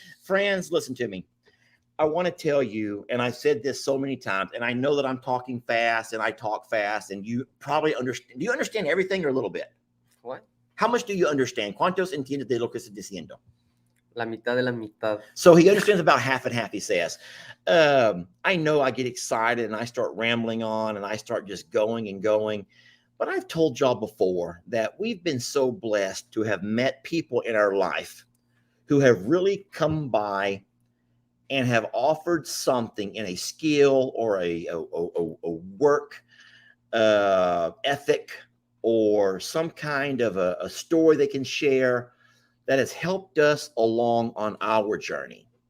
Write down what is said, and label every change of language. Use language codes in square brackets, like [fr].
[en] Friends, listen to me. I want to tell you, and I've said this so many times, and I know that I'm talking fast and I talk fast, and you probably understand. Do you understand everything or a little bit? What? How much do you understand? [es] ¿Cuántos entiendes de lo que estoy diciendo? La mitad de la mitad. [en] So he understands about half and half, he says. I know I get excited and I start rambling on and I start just going and going. But I've told y'all before that we've been so blessed to have met people in our life who have really come by and have offered something in a skill or a work ethic or some kind of a story they can share that has helped us along on our journey.